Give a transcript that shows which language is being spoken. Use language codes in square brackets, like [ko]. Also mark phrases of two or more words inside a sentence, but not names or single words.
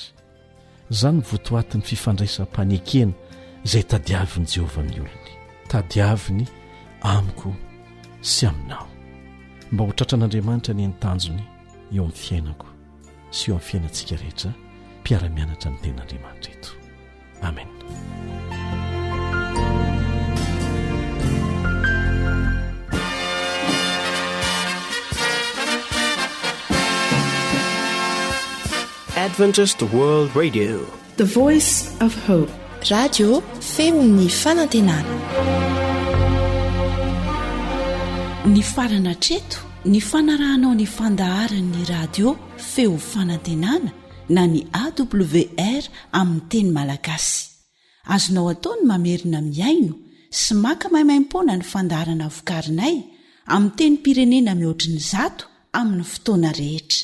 [mg] Izany votoatin'ny fifandraisam-panekena izay tadiavin'i Jehova amin'ny olony, tadiaviny amiko sy aminao. Mba ho tratran'Andriamanitra ny tanjony eo amin'ny fiainako sy eo amin'ny fiainantsika rehetra, mpiara-mianatra ny ten'Andriamanitra eto. Amen. [en] Adventist World Radio, the voice of hope. [mg] Radio femon'ny fanantenana. Ny farana treto, ny fanarahanao ny fandaharan'ny radio feo fanantenana na ny AWR amin'ny teny malagasy. Azonao ataony mamerina miaino sy maka maimaim-pona ny fandaharana vokarinay amin'ny teny pirenena mihoatriny 100 amin'ny fotoana rehetra.